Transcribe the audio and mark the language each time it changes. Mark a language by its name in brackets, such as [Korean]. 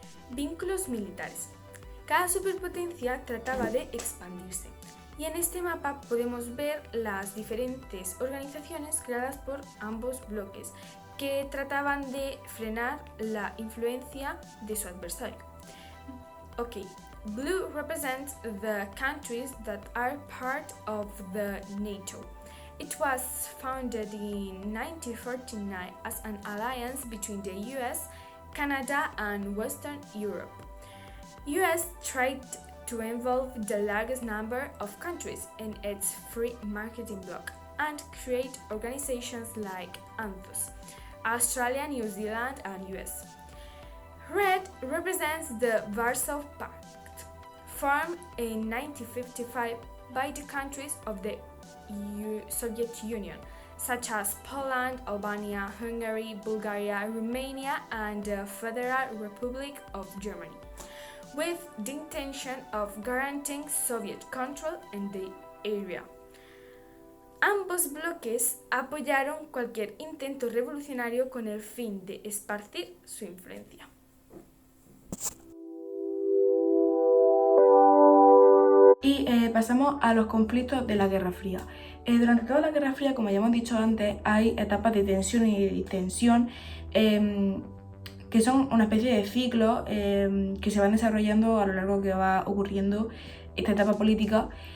[Spanish] Vínculos militares. Cada superpotencia trataba de expandirse, y en este mapa podemos ver las diferentes organizaciones creadas por ambos bloques, que trataban de frenar la influencia de su adversario. [English] Blue represents the countries that are part of the NATO. It was founded in 1949 as an alliance between the US, Canada, and Western Europe. US tried to involve the largest number of countries in its free marketing bloc and create organizations like ANZUS, Australia, New Zealand, and US. Red represents the Warsaw Pact, formed in 1955 by the countries of the Soviet Union, such as Poland, Albania, Hungary, Bulgaria, Romania, and the Federal Republic of Germany, with the intention of guaranteeing Soviet control in the area. [Spanish] Ambos bloques apoyaron cualquier intento revolucionario con el fin de esparcir su influencia. Y pasamos a los conflictos de la Guerra Fría. Durante toda la Guerra Fría, como ya hemos dicho antes, hay etapas de tensión y de distensión que son una especie de ciclos que se van desarrollando a lo largo que va ocurriendo esta etapa política.